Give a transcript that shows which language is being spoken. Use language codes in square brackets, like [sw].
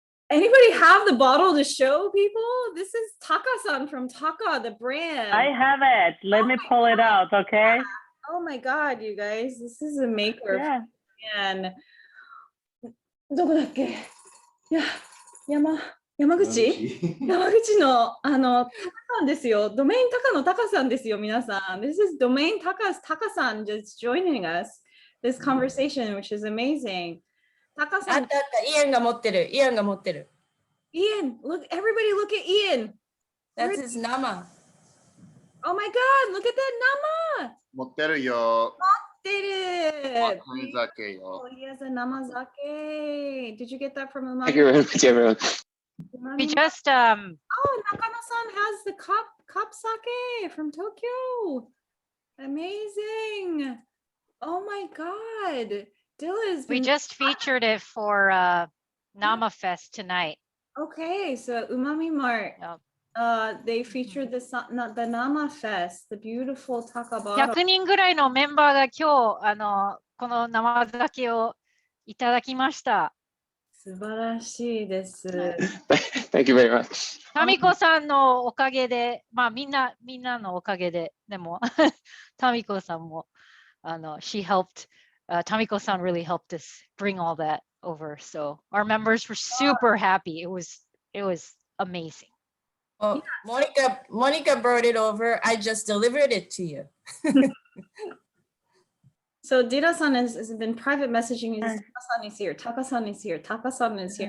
[en] Anybody have the bottle to show people? This is Taka-san from Taka, the brand. I have it. Let me pull it out, okay? Oh my God, you guys, this is a maker. Yeah. [ja] And どこだっけ？山口のタカさんですよ。ドメインタカのタカさんですよ、皆さん。 [en] This is Domain Taka's Taka-san just joining us this conversation, which is amazing. [ja] タカさん。イアンが持ってる。 [en] Ian, look, everybody look at Ian. That's his nama. Oh my God, look at that nama. [ja] 持ってるよ。持ってる。生酒よ。 [en] Oh, he has a namazake. Did you get that from Thank you very much, everyone. We just Oh, Nakano-san has the cup sake from Tokyo. Amazing. Oh my God. Dilla's we just featured it for Nama Fest tonight. Okay, so Umami Mart. They featured the Nama Fest, the beautiful Taka bottle. [ja] 100人ぐらいのメンバーが今日この生酒をいただきました。素晴らしいです。 [en] Thank you very much. [ja] タミコさんのおかげで、まあみんなのおかげで、でもタミコさんも [en] she helped. Tamiko-san really helped us bring all that over. So our members were super happy. It was amazing. Oh, Monica brought it over. I just delivered it to you. So Dira-san has been private messaging me. Taka-san is here. Taka-san is here. Taka-san is here.